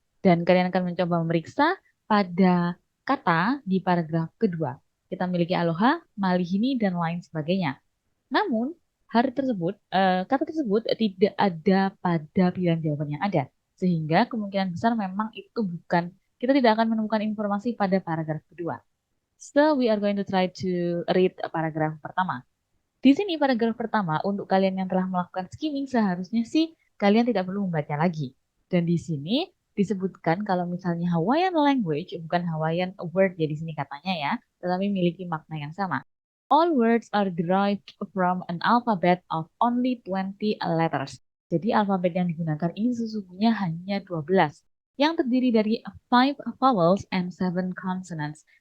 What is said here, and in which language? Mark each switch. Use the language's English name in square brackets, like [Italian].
[Indonesian] Dan kalian akan mencoba memeriksa pada kata di paragraf kedua. Kita memiliki aloha, malihini, dan lain sebagainya. Namun, kata tersebut tidak ada pada pilihan jawaban yang ada. Sehingga kemungkinan besar memang kita tidak akan menemukan informasi pada paragraf kedua. [English] So, we are going to try to read [Indonesian] paragraf pertama. Di sini paragraf pertama, untuk kalian yang telah melakukan skimming, seharusnya sih kalian tidak perlu membaca lagi. Dan di sini disebutkan kalau misalnya Hawaiian language, bukan Hawaiian word ya di sini katanya ya, tetapi memiliki makna yang sama. [English] All words are derived from an alphabet of only 20 letters. [Indonesian] Jadi alfabet yang digunakan ini sesungguhnya hanya 12, yang terdiri dari [English] 5 vowels and 7 consonants.